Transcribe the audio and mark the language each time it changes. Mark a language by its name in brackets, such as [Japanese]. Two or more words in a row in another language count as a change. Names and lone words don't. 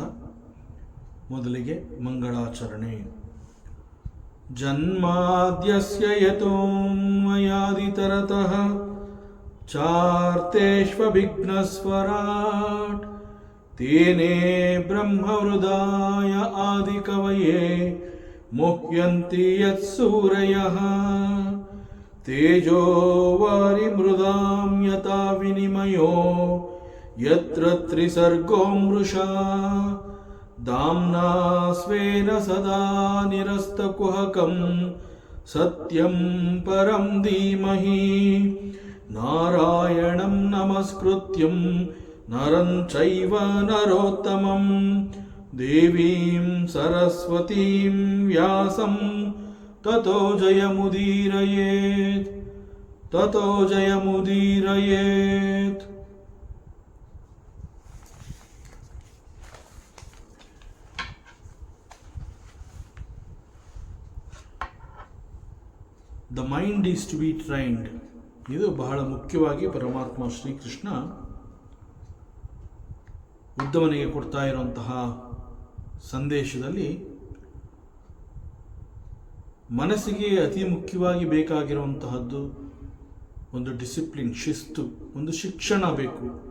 [Kannada] ಮೊದಲಿಗೆ ಮಂಗಳಾಚರಣೆ. [Sanskrit] ಜನ್ಮಾದ್ಯಸ್ಯ ಯತೋನ್ಮಯಾದಿತರತಃ ಚಾರ್ತೇಷ್ವವಿಘ್ನಸ್ವರಾಟ್ ತೇನೇ ಬ್ರಹ್ಮಹೃದಾಯ ಆದಿಕವಯೇ ಮುಹ್ಯಂತಿ ಯತ್ಸೂರಯಃ ತೇಜೋ ವಾರಿಮೃದಾಂ ಯಥಾ ವಿನಿಮಯೋ ಯತ್ರ ತ್ರಿಸರ್ಗೋ ಮೃಷಾ ದಾಮ್ನಾ ಸ್ವೇನ ಸದಾ ನಿರಸ್ತಕುಹಕಂ ಸತ್ಯಂ ಪರಂ ಧೀಮಹಿ. ನಾರಾಯಣಂ ನಮಸ್ಕೃತ್ಯಂ ನರಂ ಚೈವ ನರೋತ್ತಮಂ ದೇವೀಂ ಸರಸ್ವತೀಂ ವ್ಯಾಸಂ ತತೋ ಜಯಮುದೀರಯೇತ್ ತತೋ ಜಯಮುದೀರಯೇತ್. [English] the mind is to be trained. [Kannada] ಇದು ಬಹಳ ಮುಖ್ಯವಾಗಿ ಪರಮಾತ್ಮ ಶ್ರೀಕೃಷ್ಣ ಉದ್ಧವನಿಗೆ ಕೊಡ್ತಾ ಇರುವಂತಹ ಸಂದೇಶದಲ್ಲಿ ಮನಸ್ಸಿಗೆ ಅತಿ ಮುಖ್ಯವಾಗಿ ಬೇಕಾಗಿರುವಂತಹದ್ದು ಒಂದು ಡಿಸಿಪ್ಲಿನ್, ಶಿಸ್ತು, ಒಂದು ಶಿಕ್ಷಣ ಬೇಕು.